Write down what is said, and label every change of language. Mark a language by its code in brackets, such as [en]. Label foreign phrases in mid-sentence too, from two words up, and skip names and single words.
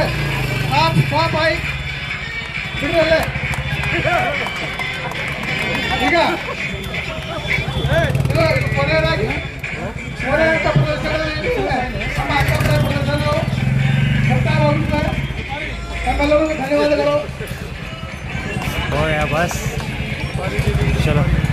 [en] Stop, bike. [kn] ಬಿಡ್ರಲ್ಲೇ. ಈಗ ಕೊನೆಯದಾಗಿ ಕೊನೆಯ ಪ್ರದರ್ಶನದಲ್ಲಿ ನಮ್ಮ ಅಕ್ಕಪಡೆ ಪ್ರದರ್ಶನವು ಬರ್ತಾ ಹೋಗುತ್ತದೆ. ತಮ್ಮೆಲ್ಲರಿಗೂ ಧನ್ಯವಾದಗಳು. [hi] हो गया बस चलो